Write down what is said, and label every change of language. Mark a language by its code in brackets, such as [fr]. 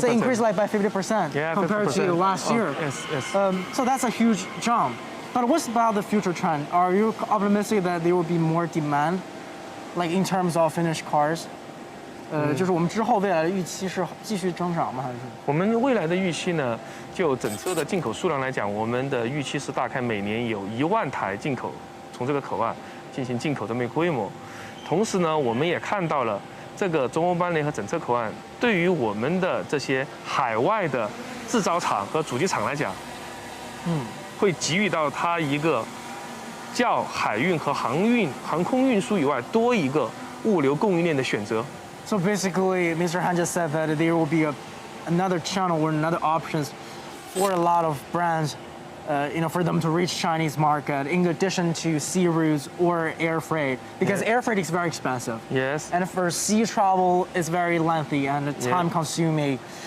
[en] So increased like by 50% compared 50%. to last year. Yes. So that's a huge jump. But what's about the future trend? Are you optimistic that there will be more demand, like in terms of Finnish cars? [zh] 就是我们之后未来的预期是继续增长吗？还是？我们未来的预期呢，就整车的进口数量来讲，我们的预期是大概每年有1万台进口，从这个口岸进行进口这么一个规模。同时呢，我们也看到了这个中欧班列和整车口岸对于我们的这些海外的制造厂和主机厂来讲，会给予到它一个较海运和航空运输以外多一个物流供应链的选择。 [en] So basically, Mr. Han just said that there will be another channel or another options for a lot of brands, for them to reach Chinese market in addition to sea routes or air freight, because air freight is very expensive. Yes. And for sea travel, it's very lengthy and time consuming.